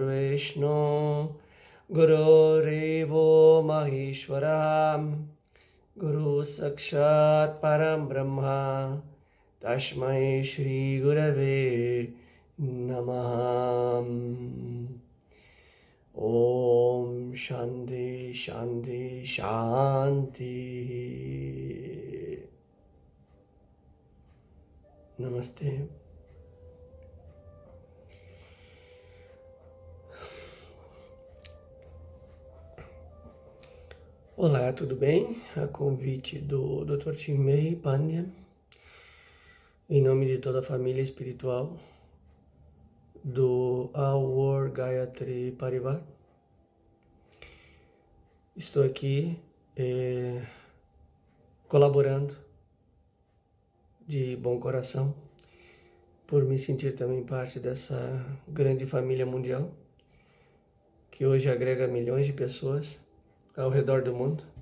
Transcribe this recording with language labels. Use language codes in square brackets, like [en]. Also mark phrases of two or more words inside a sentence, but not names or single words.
[sa] Vishnu Guru Revo Maheshwaram Guru Sakshat Param Brahma Tashmai Shri Gurave Namaha Om Shanti Shanti Shanti Namaste. [pt] Olá, tudo bem? A convite do Dr. Chinmay Pandya, em nome de toda a família espiritual do Our Gayatri Pariwar, estou aqui colaborando de bom coração por me sentir também parte dessa grande família mundial que hoje agrega milhões de pessoas ao redor do mundo,